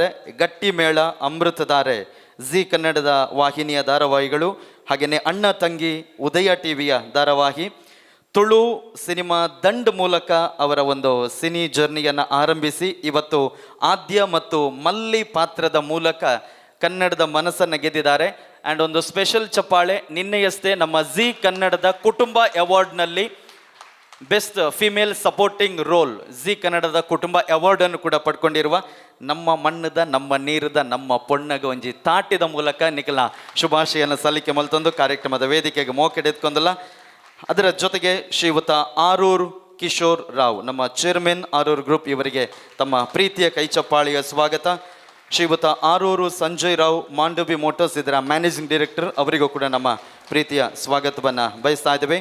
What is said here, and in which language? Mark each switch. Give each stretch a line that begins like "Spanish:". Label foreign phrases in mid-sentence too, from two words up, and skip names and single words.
Kannada: ಗಟ್ಟಿ ಮೇಳ, ಅಮೃತಧಾರೆ, ಜಿ ಕನ್ನಡದ ವಾಹಿನಿಯ ಧಾರಾವಾಹಿಗಳು, ಹಾಗೆಯೇ ಅಣ್ಣ ತಂಗಿ ಉದಯ ಟಿವಿಯ ಧಾರಾವಾಹಿ, ತುಳು ಸಿನಿಮಾ ದಂಡ್ ಮೂಲಕ ಅವರ ಒಂದು ಸಿನಿ ಜರ್ನಿಯನ್ನು ಆರಂಭಿಸಿ ಇವತ್ತು ಆದ್ಯ ಮತ್ತು ಮಲ್ಲಿ ಪಾತ್ರದ ಮೂಲಕ ಕನ್ನಡದ ಮನಸ್ಸನ್ನು ಗೆದ್ದಿದ್ದಾರೆ. ಆ್ಯಂಡ್ ಒಂದು ಸ್ಪೆಷಲ್ ಚಪ್ಪಾಳೆ, ನಿನ್ನೆಯಷ್ಟೇ ನಮ್ಮ ಜಿ ಕನ್ನಡದ ಕುಟುಂಬ ಅವಾರ್ಡ್ನಲ್ಲಿ
English: best female supporting role
Kannada: ಜಿ ಕನ್ನಡದ ಕುಟುಂಬ ಅವಾರ್ಡನ್ನು ಕೂಡ ಪಡ್ಕೊಂಡಿರುವ
Tulu: ನಮ್ಮ ಮಣ್ಣದ, ನಮ್ಮ ನೀರದ, ನಮ್ಮ ಪೊಣ್ಣಗ ಒಂಜಿ ತಾಟಿದ ಮೂಲಕ ನಿಖಲ ಶುಭಾಶಯನ ಸಲ್ಲಿಕೆ ಮಲ್ತೊಂದು ಕಾರ್ಯಕ್ರಮದ ವೇದಿಕೆಗೆ ಮೋಕೆಡೆತ್ಕೊಂಡಲ್ಲ.
Kannada: ಅದರ ಜೊತೆಗೆ ಶ್ರೀಯುತ ಆರೂರು ಕಿಶೋರ್ ರಾವ್, ನಮ್ಮ ಚೇರ್ಮನ್ ಆರೂರು ಗ್ರೂಪ್, ಇವರಿಗೆ ತಮ್ಮ ಪ್ರೀತಿಯ ಕೈಚಪ್ಪಾಳಿಯ ಸ್ವಾಗತ. ಶ್ರೀಯುತ ಆರೂರು ಸಂಜಯ್ ರಾವ್, ಮಾಂಡವಿ ಮೋಟರ್ಸ್ ಇದರ
English: managing director,
Kannada: ಅವರಿಗೂ ಕೂಡ ನಮ್ಮ ಪ್ರೀತಿಯ ಸ್ವಾಗತವನ್ನು ಬಯಸ್ತಾ ಇದ್ದೇವೆ.